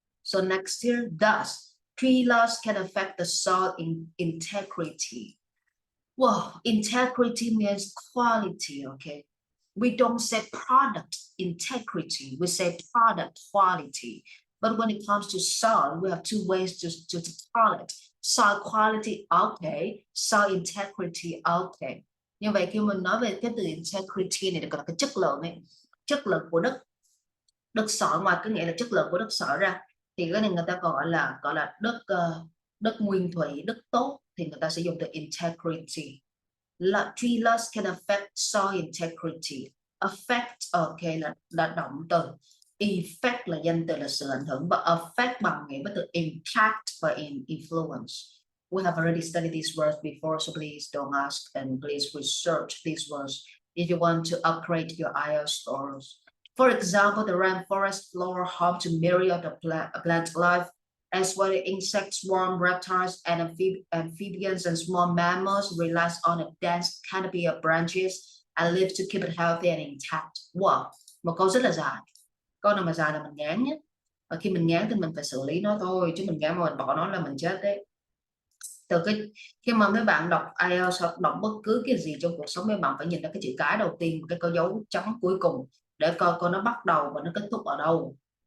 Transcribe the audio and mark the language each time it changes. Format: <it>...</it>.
<en>So next here, thus tree loss can affect the soil integrity. Well, integrity means quality, okay. We don't say product integrity, we say product quality. But when it comes to soil, we have two ways to call it. Soil quality, okay. Soil integrity, okay.</en> <vi>Như vậy khi mình nói về cái từ integrity này, được gọi là cái chất lượng này, chất lượng của đất sỏi, ngoài cái nghĩa là chất lượng của đất sỏi ra, thì cái này người ta gọi là đất nguyên thủy, đất tốt, thì người ta sẽ dùng từ integrity.</vi> <en>Tree loss can affect soil integrity.</en> <vi>Affect, okay, là động từ. Effect là danh từ, là sự ảnh hưởng, và affect bằng nghĩa với từ impact và influence.</vi> <en>We have already studied these words before, so please don't ask, and please research these words if you want to upgrade your IELTS scores. For example, the rainforest floor home to myriad of plant life, as well as insects, worms, reptiles, and amphibians and small mammals relies on a dense canopy of branches and leaves to keep it healthy and intact.</en> <vi>Wow, một câu rất là dài. Câu nào mà dài là mình ngán nhé. Và khi mình ngán thì mình phải xử lý nó thôi, chứ mình ngán mà mình bỏ nó là mình chết đấy. Từ khi mà mấy bạn đọc IELTS hoặc đọc bất cứ cái gì trong cuộc sống, mấy bạn phải nhìn ra cái chữ cái đầu tiên, cái câu dấu chấm cuối cùng, để coi nó bắt đầu và nó kết thúc ở đâu.</vi>